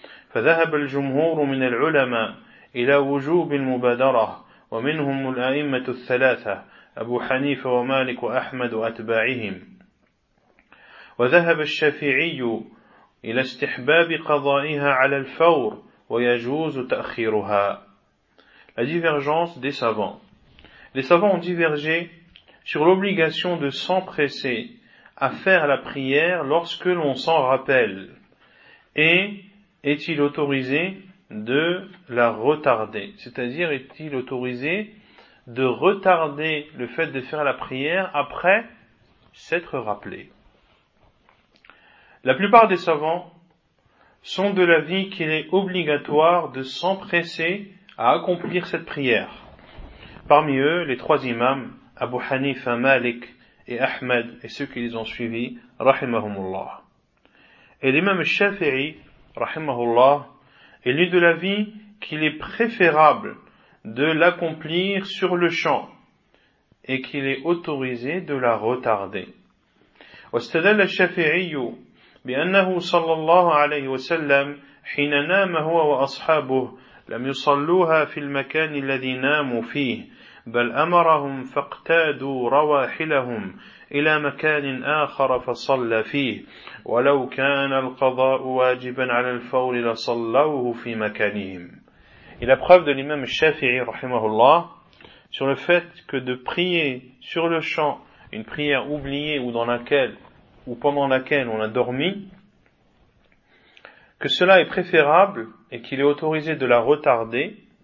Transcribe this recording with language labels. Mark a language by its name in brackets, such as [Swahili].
[Arabic] فذهب الجمهور من العلماء إلى وجوب المبادرة، ومنهم الأئمة الثلاثة أبو حنيفة ومالك وأحمد وأتباعهم، وذهب الشافعي إلى استحباب قضائها على الفور ويجوز تأخيرها. [French] La divergence des savants. Les savants ont divergé sur l'obligation de s'empresser à faire la prière lorsque l'on s'en rappelle. Et est-il autorisé de la retarder ? C'est-à-dire est-il autorisé de retarder le fait de faire la prière après s'être rappelé. La plupart des savants sont de l'avis qu'il est obligatoire de s'empresser à accomplir cette prière. Parmi eux, les trois imams, Abu Hanifa, Malik et Ahmed, et ceux qui les ont suivis, rahimahumullah. Et l'imam Shafi'i, rahimahullah, est lui de l'avis qu'il est préférable de l'accomplir sur le champ et qu'il est autorisé de la retarder. [Arabic] واستدل الشافعي بأنه صلى الله عليه وسلم حين نام هو وأصحابه لم يصلوها في المكان الذي ناموا فيه، بل أمرهم فاقتادوا رواحلهم إلى مكان آخر فصلى فيه، ولو كان القضاء واجبا على الفور لصلوه في مكانهم. [French] Et la preuve de l'imam Shafi'i, rahimahullah, sur le fait que de prier sur le champ une prière oubliée ou dans laquelle, ou pendant laquelle on a dormi, que cela est préférable et qu'il est autorisé de la retarder.